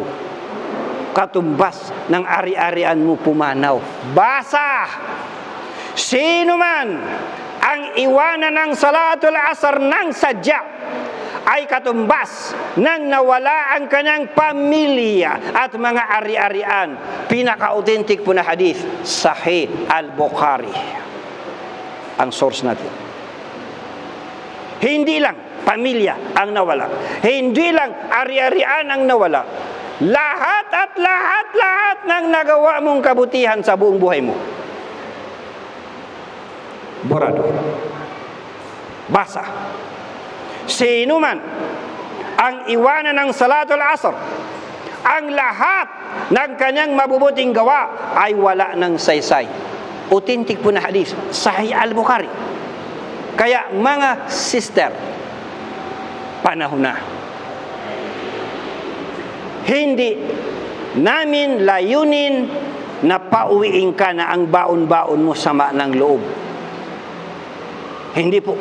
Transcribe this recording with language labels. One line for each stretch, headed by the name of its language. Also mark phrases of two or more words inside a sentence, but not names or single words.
Filipino: Katumbas ng ari-arian mo pumanaw. Basa! Sino man ang iwanan ng
Arabic: صلاة العصر
Filipino: ng sadya ay katumbas ng nawala ang kanyang pamilya at mga ari-arian. Pinaka-authentic po na hadith, Sahih al-Bukhari. Ang source natin. Hindi lang pamilya ang nawala. Hindi lang ari-arian ang nawala. Lahat at lahat ng nagawa mong kabutihan sa buong buhay mo. Borado. Basa. Sino man ang iwanan ng
Arabic: صلاة العصر,
Filipino: ang lahat ng kanyang mabubuting gawa ay wala ng saysay. Authentic po na hadith, Sahih al-Bukhari. Kaya mga sister, panahon na. Hindi namin layunin na pauwiin ka na ang baon-baon mo sama ng loob. Hindi po.